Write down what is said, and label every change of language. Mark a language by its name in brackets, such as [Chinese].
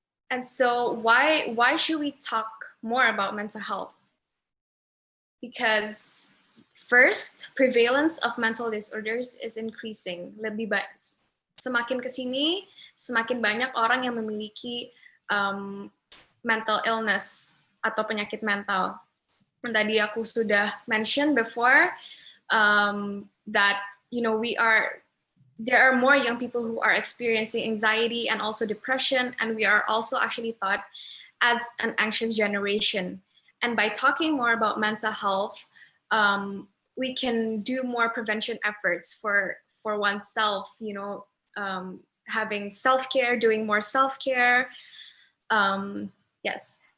[English] And so why should we talk more about mental health? Because first, prevalence of mental disorders is increasing. [Indonesian] Semakin kesini, semakin banyak orang yang memiliki mental illness atau penyakit mental. [English] And [Indonesian] tadi aku sudah [English] mention before that, you know, there are more young people who are experiencing anxiety and also depression, and we are also actually thought as an anxious generation. And by talking more about mental health, we can do more prevention efforts for oneself, you know, having self-care, doing more self-care. Yes.